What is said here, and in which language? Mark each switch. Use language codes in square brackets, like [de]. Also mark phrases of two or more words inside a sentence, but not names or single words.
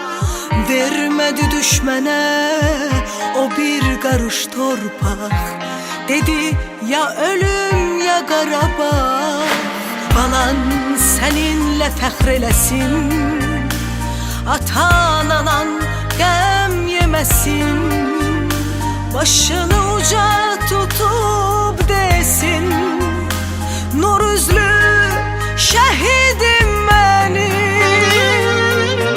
[tr] Vermedi düşmene o bir karış torpak, dedi ya ölüm ya Qarabağ. [az] Balan səninlə fəxr eləsin, atan anan qəm yeməsin, başını uca tutub desin, nur üzlü şəhidim mənim.